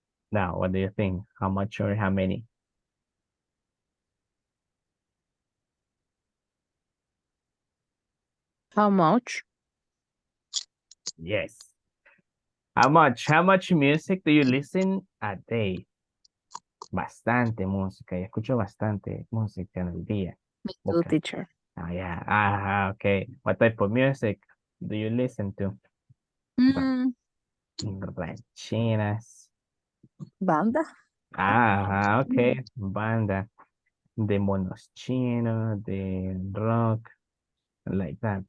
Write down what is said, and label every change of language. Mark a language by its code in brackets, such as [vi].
[en] Now, what do you think? How much or how many? How much? Yes. How much music do you listen a day? [es] Bastante música. Yo escucho bastante música en el día. [en] Me too, teacher. Yeah. Okay. What type of music do you listen to? [es] Rancheras. Banda. [en] Okay. Banda. [es] De monos chinos, de rock, [en] like that.